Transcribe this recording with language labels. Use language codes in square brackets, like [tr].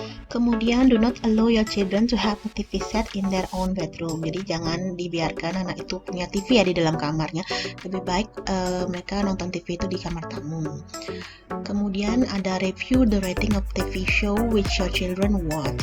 [en] Kemudian, do not allow your children to have a TV set in their own bedroom. [id] Jadi jangan dibiarkan anak itu punya TV ya di dalam kamarnya. Lebih baik mereka nonton TV itu di kamar tamu. Kemudian ada [en] review the rating of TV show which your children watch.